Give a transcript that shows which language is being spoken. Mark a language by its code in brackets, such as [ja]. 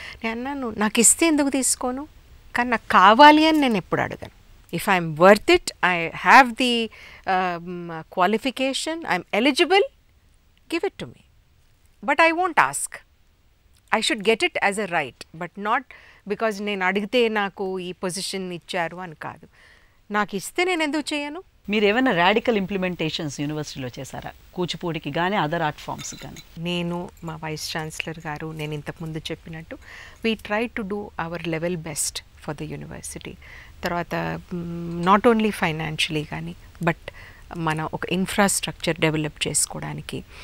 [te] నేను అన్నాను, నాకు ఇస్తే ఎందుకు తీసుకోను, కానీ నాకు కావాలి అని నేను ఎప్పుడు అడగను. [en] If I'm worth it, I have the qualification, I'm eligible, give it to me, but I won't ask. I should get it as a right, but not because [te] నేను అడిగితే నాకు ఈ పొజిషన్ ఇచ్చారు అని కాదు. నాకు ఇస్తే నేను ఎందుకు చేయను. మీరు ఏమైనా రాడికల్ ఇంప్లిమెంటేషన్స్ యూనివర్సిటీలో చేశారా, కూచిపూడికి కానీ అదర్ ఆర్ట్ ఫామ్స్ కానీ? నేను, మా వైస్ ఛాన్సలర్ గారు, నేను ఇంతకుముందు చెప్పినట్టు [en] We try to do our level best for the university. [te] తర్వాత [en] not only financially [te] కానీ బట్ మన ఒక ఇన్ఫ్రాస్ట్రక్చర్ డెవలప్ చేసుకోవడానికి.